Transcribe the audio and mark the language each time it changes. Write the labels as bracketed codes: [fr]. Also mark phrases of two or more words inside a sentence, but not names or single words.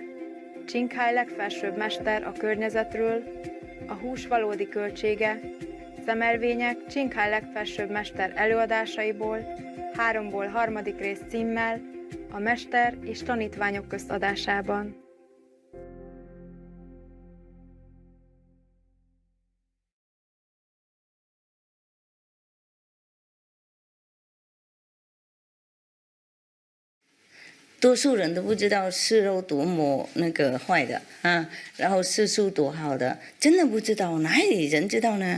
[hu] Csinkháj legfelsőbb mester a környezetről, a hús valódi költsége, szemelvények Csinkháj legfelsőbb mester előadásaiból, 3-ból 3. rész címmel, a mester és tanítványok közt adásában. [zh] 多数人都不知道吃肉多么那个坏的啊，然后吃素多好的，真的不知道，哪里人知道呢？